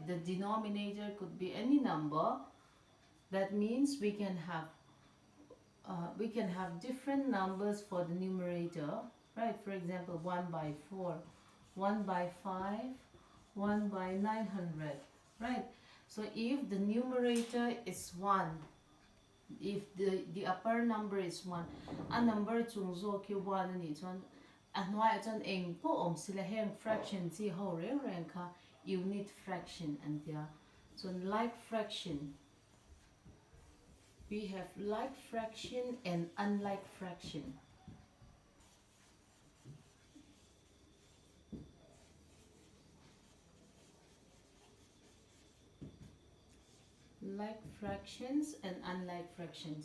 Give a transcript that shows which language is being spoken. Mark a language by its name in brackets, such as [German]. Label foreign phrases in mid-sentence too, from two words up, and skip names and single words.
[English] The denominator could be any number. That means we can have different numbers for the numerator, right? For example, 1 by 4, 1 by 5, 1 by 900, right? So if the numerator is 1, if the upper number is 1, [Mizo] a number chung zo ki 1 ani chuan a hnuai chuan eng po om sila heng fraction chi ho reng reng kha [English] unit fraction [Mizo] an tia. [English] So like fraction, we have like fraction and unlike fraction. Like fractions and unlike fractions.